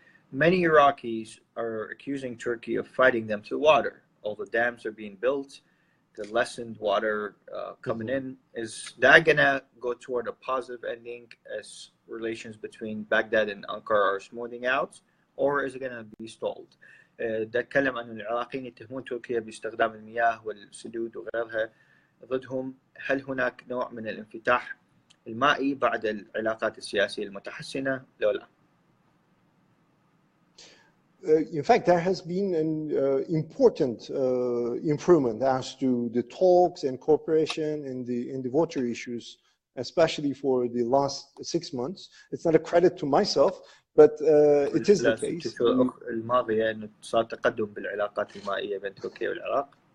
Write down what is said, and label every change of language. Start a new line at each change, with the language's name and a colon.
English: Many Iraqis are accusing Turkey of fighting them to water. All the dams are being built, the lessened water coming in. Is that going to go toward a positive ending as relations between Baghdad and Ankara are smoothing out, or is it going to be stalled?
Arabic: ده اتكلم عن العراقيين يتهمون تركيا باستخدام المياه والسدود وغيرها ضدهم. هل هناك نوع من الانفتاح المائي بعد العلاقات السياسية المتحسنة لو لا؟
English: In fact, there has been an important improvement as to the talks and cooperation in the water issues, especially for the last 6 months. It's not a credit to myself, but it is the case.
Arabic: الماضية إنه صار تقدم بالعلاقات المائية بين تركيا والعراق.